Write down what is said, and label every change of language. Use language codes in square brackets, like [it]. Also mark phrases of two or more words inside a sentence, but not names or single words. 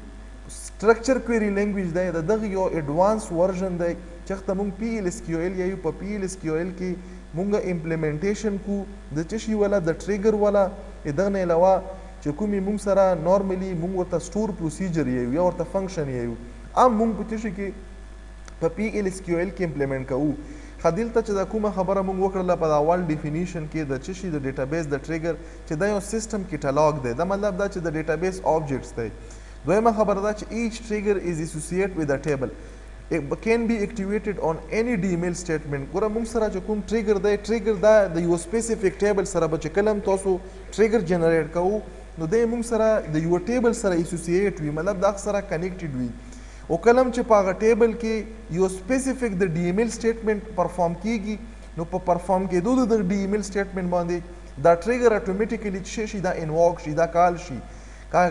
[en] structured query language [ps] دی د دغه یو [en] advance version [ps] دی چې هغه موږ PL/SQL یا په PL/SQL کې موږ امپلیمنټیشن کو د چشي ولا د ټریګر ولا دغه نه علاوه چې کومې موږ سره نارملی موږ ورته [en] stored procedure [ps] یو یا ورته فنکشن یو ام موږ په چشي کې په PL/SQL کې امپلیمنټ کوو. خدلته چې دا کومه خبره موږ وکړله په اول ډیفینیشن کې د چشي د ډیټابیس د ټریګر چې دا یو [en] system catalog [ps] دی دا مطلب دا چې د [en] database objects [ps] دی. دویمه خبره دا چې [en] each trigger is associated with a table. It can be activated on any DML statement. [ps] ګوره موږ سره چې کوم ټریګر دی ټریګر دا د یو [en] specific table [ps] سره به چې کلم تاسو ټریګر جنریټ کوو نو دی موږ سره د یو ټیبل سره اسوسییټ وي مطلب دا سره کنیکټډ وي او کلم چې په هغه ټیبل کې یو سپیسیفیک د [en] DML statement perform [ps] کیږي نو په پرفارم کېدو د DML سټیټمنټ باندې دا ټریګر اتوماتیکلی چې شي دا انواک شي دا کال شي کاغه